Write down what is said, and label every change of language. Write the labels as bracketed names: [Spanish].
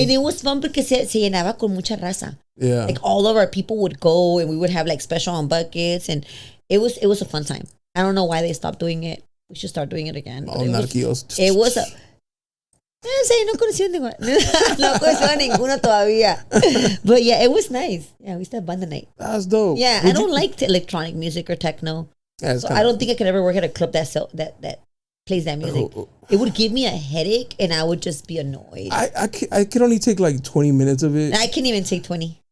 [English] And it was fun [Spanish] porque se llenaba con mucha raza. [English] Yeah. Like all of our people would go and we would have like special on buckets and it was a fun time. I don't know why they stopped doing it. We should start doing it again. Oh, not kiosks. It was [Spanish] Sí, no conocí ninguno. No conocí ninguno todavía. [English] But yeah, it was nice. Yeah, we used to have banda night. That's dope. Yeah, I don't like electronic music or techno. Yeah, so I don't think I could ever work at a club that plays that music. It would give me a headache and I would just be annoyed. I can only take like 20 minutes of it. I can't even take 20.